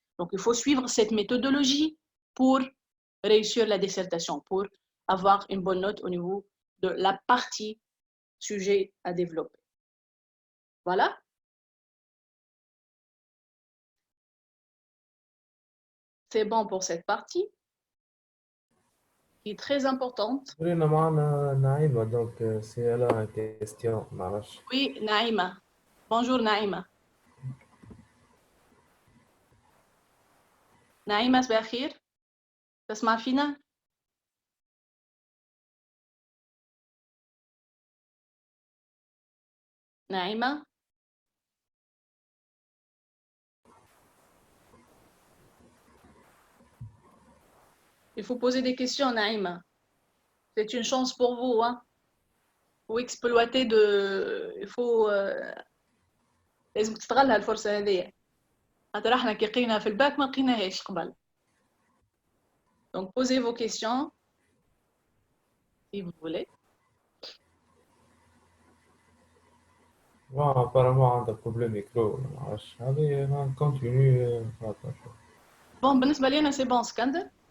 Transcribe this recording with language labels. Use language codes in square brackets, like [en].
[fr] Donc, il faut suivre cette méthodologie pour réussir la dissertation, pour avoir une bonne note au niveau de la partie sujet à développer. Voilà. C'est bon pour cette partie, qui est très importante. [ar] هنا معنا نعيمة دونك سي الا كيستيون معرفش. [fr] Oui, Naïma. Bonjour, Naïma. [ar] نعيمة صباح الخير تسمع فينا؟ نعيمة [fr] il faut poser des questions [ar] Naïma. [fr] C'est une chance pour vous hein. Il faut exploiter il faut [ar] لازم تستغلها الفرصة هذه. خاطر احنا كي لقينا في الباك ما لقيناهاش قبل. [fr] Donc posez vos questions si vous voulez. Bon, apparemment, on a un problème micro. Allez, on continue. Attends, Bon, [ar] بالنسبة لي أنا [fr] c'est bon, Skander.